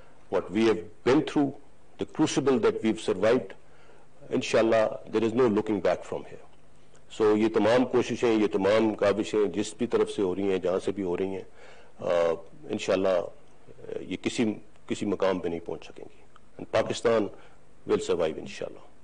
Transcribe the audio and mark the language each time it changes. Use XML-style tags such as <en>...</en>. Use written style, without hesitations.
<en>What we have been through, the crucible that we've survived, inshallah, there is no looking back from here.</en> <ur>So یہ تمام کوششیں, یہ تمام کاوشیں جس بھی طرف سے ہو رہی ہیں, جہاں سے بھی ہو رہی ہیں, انشاءاللہ یہ کسی مقام پہ نہیں پہنچ سکیں گی.</ur> <en>And Pakistan will survive انشاءاللہ.</en>